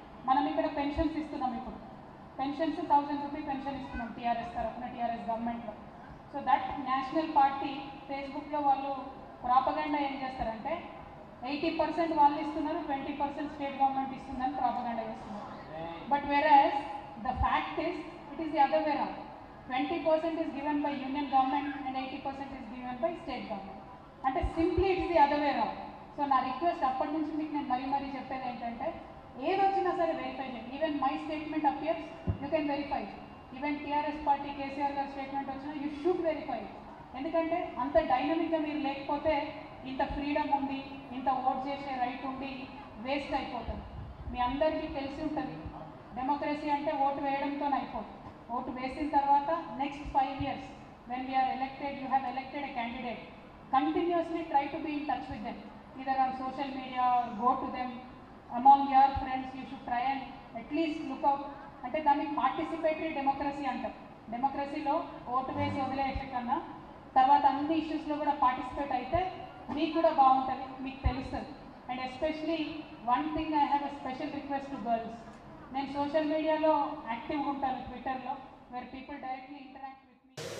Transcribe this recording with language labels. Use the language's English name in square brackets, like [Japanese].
[Telugu] మనం ఇక్కడ పెన్షన్స్ ఇస్తున్నాం, ఇప్పుడు పెన్షన్స్ 1000 రూపీస్ పెన్షన్ ఇస్తున్నాం టీఆర్ఎస్ తరఫున, టీఆర్ఎస్ గవర్నమెంట్లో. సో దట్ నేషనల్ పార్టీ ఫేస్బుక్లో వాళ్ళు ప్రాపగండా ఏం చేస్తారంటే 80% వాళ్ళు ఇస్తున్నారు, 20% స్టేట్ గవర్నమెంట్ ఇస్తుందని ప్రాపగండా చేస్తున్నారు. [English] But whereas the fact is it is the other way round. 20% is given by union government and 80% is given by state government. అంటే simply it's the other way round. [Telugu] So నా request అప్పటి నుంచి మీకు నేను మరీ చెప్పేది ఏంటంటే, ఏది వచ్చినా సరే వెరిఫై చేయండి. [English] Even my statement appears, you can verify. Even [Telugu] TRS party KCR గారి స్టేట్మెంట్ వచ్చినా [English] You should verify. [Telugu] ఎందుకంటే అంత డైనమిక్గా మీరు లేకపోతే ఇంత ఫ్రీడమ్ ఉంది, ఇంత ఓట్ చేసే రైట్ ఉండి వేస్ట్ అయిపోతుంది. మీ అందరికీ తెలిసి ఉంటుంది, డెమోక్రసీ అంటే ఓటు వేయడంతోనే అయిపోతుంది. ఓటు వేసిన తర్వాత [English] Next 5 years when we are elected, you have elected a candidate, continuously try to be in touch with them, either on social media or go to them among your friends. You should try and at least look out. [Telugu] అంటే దాన్ని participatory democracy అంటారు. డెమోక్రసీలో vote వేసి వదిలేసే కన్నా తర్వాత అన్ని ఇష్యూస్లో కూడా పార్టిసిపేట్ అయితే మీకు కూడా బాగుంటుంది, మీకు తెలుస్తుంది. [English] And especially one thing, I have a special request to girls. [Telugu] నేను సోషల్ మీడియాలో యాక్టివ్గా ఉంటాను, ట్విట్టర్లో, [English] Where people directly interact with me.